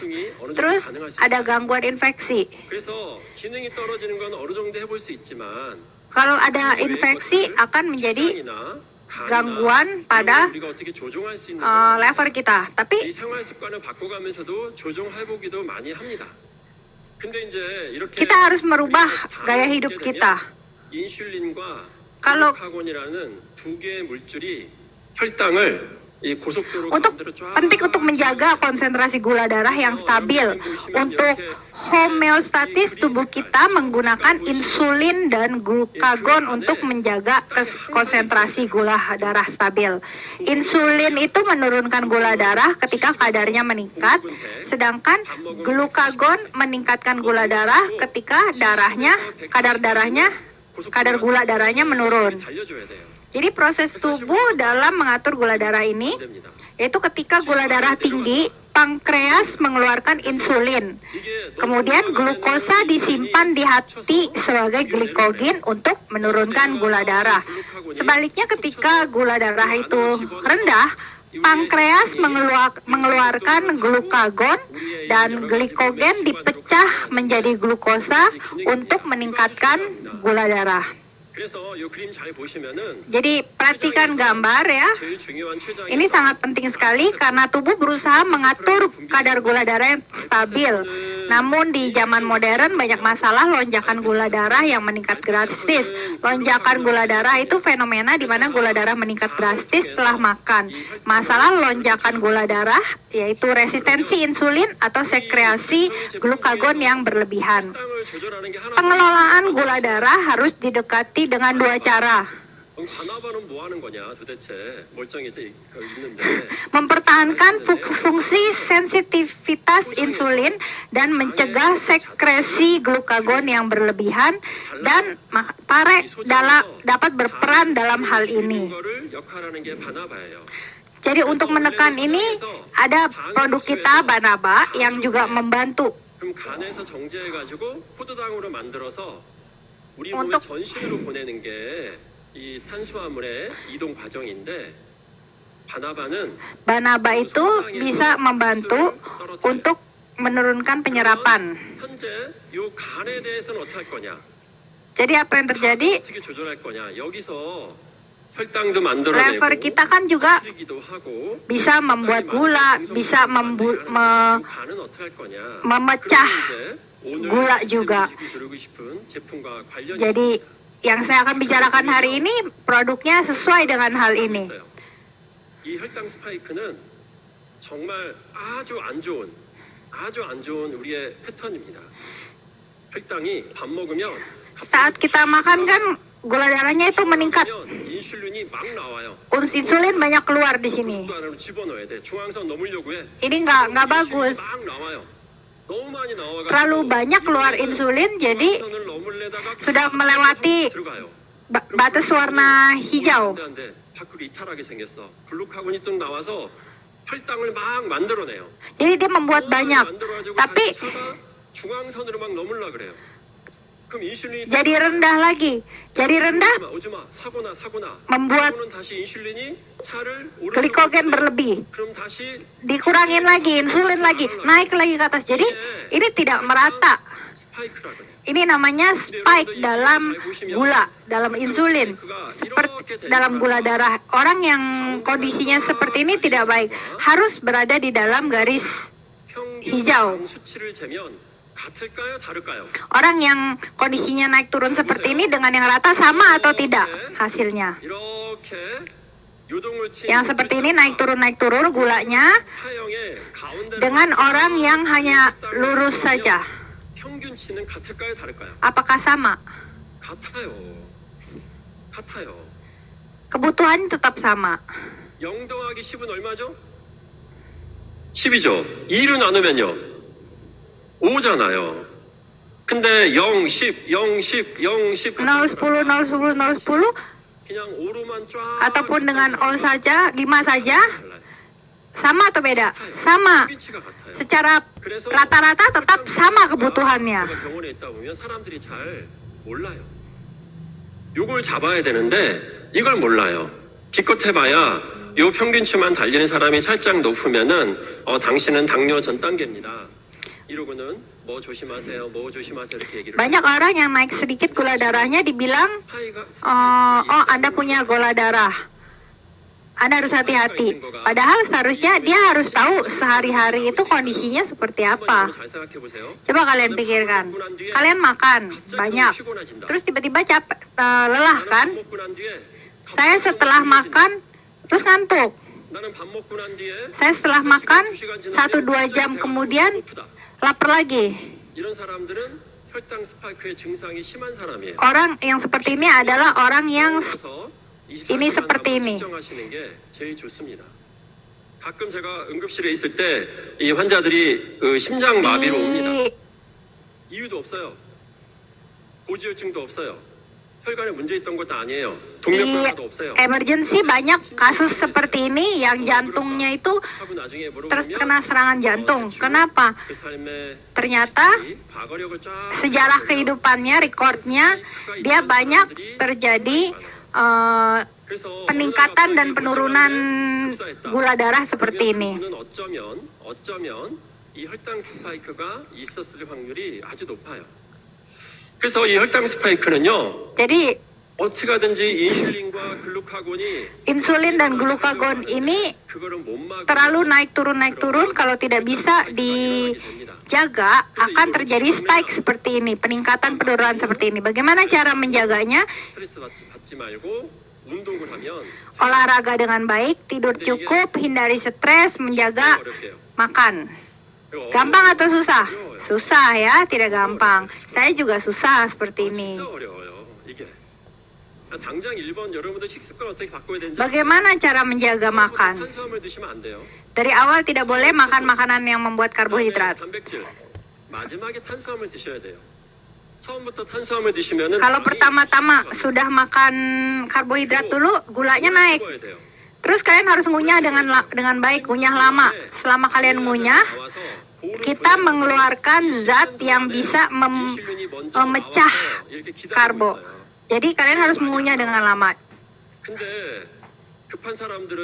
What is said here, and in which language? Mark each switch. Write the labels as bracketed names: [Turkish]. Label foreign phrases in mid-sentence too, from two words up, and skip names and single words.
[Indonesian] Terus ada gangguan infeksi. Kalau ada infeksi akan menjadi gangguan pada lever kita. Tapi kita harus merubah gaya hidup kita. Kalau [Korean] 글루카곤이라는 두 개의 물질이 혈당을 이 고속도로 가운데로 쫙 [Indonesian] penting untuk menjaga konsentrasi gula darah yang stabil. Untuk homeostatis tubuh kita menggunakan insulin dan glukagon untuk menjaga konsentrasi gula darah stabil. Insulin itu menurunkan gula darah ketika kadarnya meningkat, sedangkan glukagon meningkatkan gula darah ketika kadar gula darahnya menurun. [Korean] 달려줘야 돼요. [Indonesian] Jadi proses tubuh dalam mengatur gula darah ini, [Korean] 됩니다. [Indonesian] yaitu ketika gula darah tinggi, pankreas mengeluarkan insulin. Kemudian glukosa disimpan di hati sebagai glikogen untuk menurunkan gula darah. Sebaliknya ketika gula darah itu rendah, pankreas mengeluarkan glukagon dan glikogen dipecah menjadi glukosa untuk meningkatkan gula darah. [Korean] 그래서 이 그림 잘 보시면은 [Indonesian] Jadi perhatikan gambar ya. [Korean] 제일 중요한 췌장이 [Indonesian] Ini sangat penting sekali karena tubuh berusaha mengatur kadar gula darah yang stabil. Namun di zaman modern banyak masalah lonjakan gula darah yang meningkat drastis. Lonjakan gula darah itu fenomena di mana gula darah meningkat drastis setelah makan. Masalah lonjakan gula darah yaitu resistensi insulin atau sekresi glukagon yang berlebihan. [Korean] 혈당을 조절하는 게 하나. [Indonesian] Pengelolaan gula darah harus didekati dengan dua cara. [Korean] 바나바는 뭐 하는 거냐 도대체 멀쩡히 있는데 [Indonesian] Mempertahankan fungsi sensitivitas insulin dan mencegah sekresi glukagon yang berlebihan dan pare dapat berperan dalam hal ini. [Korean] 거를 역할하는 게 바나바예요. [Indonesian] Jadi untuk menekan ini ada produk kita Banaba yang juga membantu. [Korean] 그럼 간에서 정제해가지고 포도당으로 만들어서 우리 몸에 [Indonesian] untuk- [Korean] 전신으로 보내는 게 이 탄수화물의 이동 과정인데 바나바는 [Indonesian] Banaba itu bisa membantu untuk menurunkan penyerapan. [Korean] 현재 이 간에 대해서는 어떻게 할 거냐? [Indonesian] Jadi apa yang terjadi? [Korean] 어떻게 조절할 거냐? 여기서 혈당도 만들어내고 [Indonesian] Lever kita kan juga [Korean] 줄이기도 하고 [Indonesian] bisa membuat gula, bisa [Korean] 간은 어떻게 할 거냐? [Indonesian] memecah [Korean] 오늘 [Indonesian] gula juga. [Korean] 드리고 싶은 제품과 관련이 [Indonesian] Jadi yang saya akan bicarakan hari ini produknya sesuai dengan hal ini. [Korean] 있어요. 이 혈당 스파이크는 정말 아주 안 좋은 우리의 패턴입니다. 혈당이 밥 먹으면 [Indonesian] Saat kita makan kan gula darahnya itu meningkat. [Korean] 인슐린이 막 나와요. [Indonesian] Insulin banyak keluar di sini. [Korean] 또 안으로 집어넣어야 돼. 중앙선 넘으려고 해. [Indonesian] Ini nggak bagus. [Korean] 막 나와요. 너무 많이 나와가지고 [Indonesian] Terlalu banyak keluar insulin, jadi [Korean] 중앙선을 넘으려다가 [Indonesian] sudah melewati [Korean] 들어가요. [Indonesian] batas warna hijau. [Korean] 안 돼. 밖으로 이탈하게 생겼어. 글루카곤이 또 나와서 혈당을 막 만들어내요. [Indonesian] Jadi dia membuat banyak. [Korean] 만들어가지고 [Indonesian] Tapi [Korean] 다시 차가 중앙선으로 막 넘으려 그래요. 그럼 인슐린이 [Indonesian] jadi rendah lagi. Jadi rendah [Korean] 오지마 사고나 [Indonesian] membuat [Korean] 그러고는 다시 인슐린이 차를 오른쪽으로 [Indonesian] glikogen [Korean] 보내요. [Indonesian] berlebih. [Korean] 그럼 다시 [Indonesian] Dikurangin lagi, insulin lagi, naik lagi ke atas. Jadi ini tidak merata. [Korean] 스파이크라 그래. [Indonesian] Ini namanya spike dalam gula, dalam insulin, seperti dalam gula darah. Orang yang kondisinya seperti ini tidak baik, harus berada di dalam garis [Korean] 평균 [Indonesian] hijau. [Korean] 당 수치를 재면 같을까요, 다를까요? [Indonesian] Orang yang kondisinya naik turun seperti ini dengan yang rata sama atau tidak hasilnya. [Korean] 이렇게 요동을 친 [Indonesian] Yang seperti ini naik turun gulanya [Korean] 타형의 가운데 [Indonesian] dengan orang yang hanya lurus saja. [Korean] 평균치는 같을까요, 다를까요? [Indonesian] Apakah sama? [Korean] 같아요. [Indonesian] Kebutuhan tetap sama. [Korean] 0 더하기 10은 얼마죠? 10이죠. 2로 나누면요. 5잖아요. 근데 0, 10, 0, 10, 0, 10 0, 10, 0, 10, 0, 10 그냥 5로만 쫙 [Indonesian] ataupun dengan O saja, 5 saja, [Korean] 달라요. [Indonesian] sama atau beda? Sama. [Korean] 평균치가 같아요. [Indonesian] Secara [Korean] 그래서 [Indonesian] rata-rata tetap sama kebutuhannya. [Korean] 제가 병원에 있다 보면 사람들이 잘 몰라요. 요걸 잡아야 되는데 이걸 몰라요. 기껏 해봐야 요 평균치만 달리는 사람이 살짝 높으면은 당신은 당뇨 전 단계입니다. 이러고는 뭐 조심하세요, 이렇게 얘기를. [Indonesian] Banyak orang yang naik sedikit gula darahnya dibilang, [Korean] 스파이가 [Indonesian] oh Anda punya gula darah. Anda harus hati-hati. Padahal seharusnya dia harus tahu sehari-hari itu kondisinya seperti apa. [Korean] 잘 생각해 보세요. [Indonesian] Coba kalian pikirkan. Kalian makan banyak, terus tiba-tiba capek, lelah kan? [Korean] 먹고 난 뒤에 [Indonesian] Saya setelah makan terus ngantuk. [Korean] 나는 밥 먹고 난 뒤에 [Indonesian] Saya setelah makan 1-2 jam kemudian lapar lagi. [Korean] 이런 사람들은 혈당 스파이크의 증상이 심한 사람이에요. [Indonesian] Orang yang seperti ini adalah orang yang [Korean] 그래서 [Indonesian] ini seperti ini. [Korean] 측정하시는 게 제일 좋습니다. 가끔 제가 응급실에 있을 때 이 환자들이 그 심장 마비로 옵니다. [Indonesian] di [Korean] 이유도 없어요. 고지혈증도 없어요. 혈관에 문제 있던 것도 아니에요. [Indonesian] di [Korean] 동맥경화도 없어요. [Indonesian] emergency banyak kasus seperti ini yang jantungnya itu [Korean] 하고 나중에 [Indonesian] terkena serangan jantung. Kenapa? [Korean] 그 삶의 [Indonesian] Ternyata [Korean] 과거력을 쫙 [Indonesian] sejarah kehidupannya, recordnya, dia banyak terjadi [Korean] 그래서 [Indonesian] peningkatan dan penurunan gula darah seperti ini. [Korean] 그분은 어쩌면 이 혈당 스파이크가 있었을 확률이 아주 높아요. 그래서 이 혈당 스파이크는요, [Indonesian] Jadi [Korean] 어떻게든지 인슐린과 글루카곤이 [Indonesian] insulin dan glukagon ini [Korean] 그거를 못 막으면 [Indonesian] terlalu naik turun. Kalau tidak bisa dijaga akan terjadi spike seperti ini, peningkatan penurunan seperti ini. Bagaimana cara menjaganya? [Korean] 스트레스 받지 말고 운동을 하면 [Indonesian] Olahraga dengan baik, tidur cukup, hindari stres, menjaga [Korean] 어렵게요. [Indonesian] makan. Gampang atau susah? Susah ya, tidak gampang. Saya juga susah seperti ini. [Korean] 진짜 어려워요. 이게 당장 1번 여러분들 식습관 어떻게 바꿔야 되는지 [Indonesian] Bagaimana cara menjaga makan? [Korean] 탄수화물 드시면 안 돼요. [Indonesian] Dari awal tidak boleh makan makanan yang membuat karbohidrat. [Korean] 단백질 마지막에 탄수화물 드셔야 돼요. 처음부터 탄수화물 드시면은 [Indonesian] Kalau pertama-tama sudah makan karbohidrat dulu, gulanya naik. [Korean] 먹어야 돼요. [Indonesian] Terus kalian harus ngunyah dengan baik, ngunyah lama. Selama kalian ngunyah, [Korean] 나와서 [Indonesian] kita mengeluarkan zat yang bisa [Korean] 인슐린이 먼저 [Indonesian] memecah [Korean] 나와서 이렇게 기다리고 [Indonesian] karbo. [Korean] 있어요. [Indonesian] Jadi kalian harus mengunyah dengan lama. [Korean] 근데 급한 사람들은